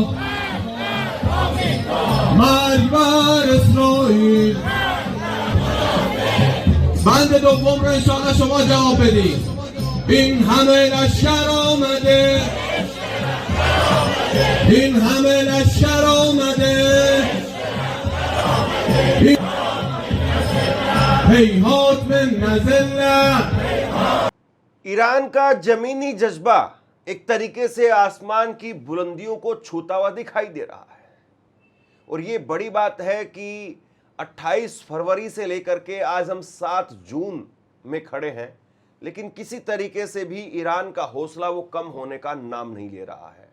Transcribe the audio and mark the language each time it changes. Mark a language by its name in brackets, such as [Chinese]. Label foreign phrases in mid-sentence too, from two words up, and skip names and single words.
[Persian] مرگ بر اسرائیل بند دوم رو انشاءالله شما جواب بدید. این همه لشکر آمده این همه لشکر آمده [Hindi] ईरान का जमीनी जज्बा एक तरीके से आसमान की बुलंदियों को छूता हुआ दिखाई दे रहा है। और ये बड़ी बात है कि 28 फरवरी से लेकर के आज हम 7 जून में खड़े हैं, लेकिन किसी तरीके से भी ईरान का हौसला वो कम होने का नाम नहीं ले रहा है।